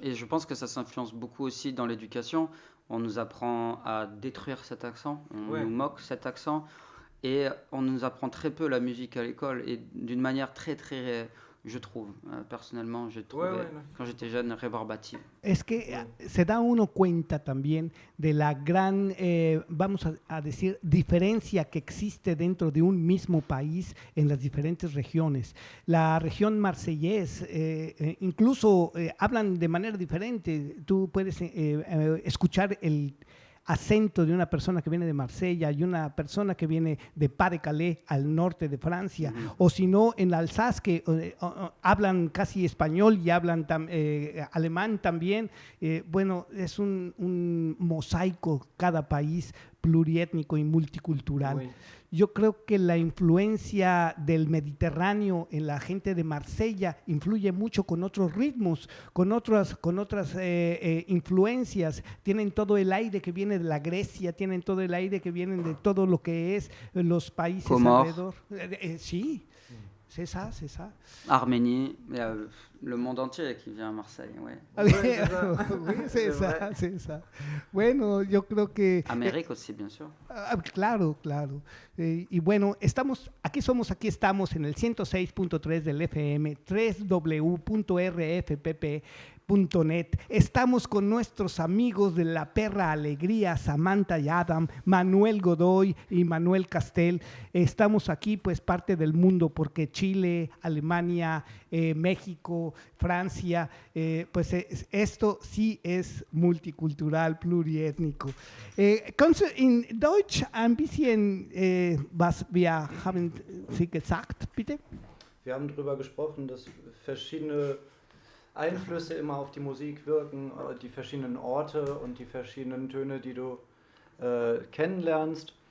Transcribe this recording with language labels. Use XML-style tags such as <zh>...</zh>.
<fr>Et je pense que ça s'influence beaucoup aussi dans l'éducation. On nous apprend à détruire cet accent, on nous moque cet accent, et on nous apprend très peu la musique à l'école, et d'une manière très je trouve. Personnellement, je trouvais,</fr> <es>no. quand j'étais jeune, rébarbative. Es que se da uno cuenta también de la gran, vamos a decir, diferencia que existe dentro de un mismo país en las diferentes regiones. La región marsellés, incluso hablan de manera diferente. Tú puedes escuchar el acento de una persona que viene de Marsella y una persona que viene de Pas-de-Calais al norte de Francia, o si no en Alsace que hablan casi español y hablan alemán también. Bueno, es un mosaico cada país pluriétnico y multicultural.</es> <fr>Oui.</fr> <es>Yo creo que la influencia del Mediterráneo en la gente de Marsella influye mucho con otros ritmos, con otras influencias. Tienen todo el aire que viene de la Grecia, tienen todo el aire que viene de todo lo que es los países Comores. alrededor. Sí,</es> <fr>c'est ça, c'est ça. Arménie, le monde entier qui vient à Marseille, ouais. Oui, c'est ça, c'est ça.</fr> <es>Bueno, yo creo que...</es> <fr>Amérique aussi, bien sûr.</fr> <es>Claro, claro. Y bueno, aquí estamos en el 106.3 del FM, www.rfpp.net. Estamos con nuestros amigos de La Perra Alegría, Samantha y Adam, Manuel Godoy y Manuel Castel. Estamos aquí, pues, parte del mundo, porque Chile, Alemania, México, Francia, pues esto sí es multicultural, pluriétnico.</es> <de>Kannst du in Deutsch ein bisschen, was wir haben Sie gesagt, bitte? Wir haben darüber gesprochen, dass verschiedene Einflüsse immer auf die Musik wirken, die verschiedenen Orte und die verschiedenen Töne, die du kennenlernst.</de>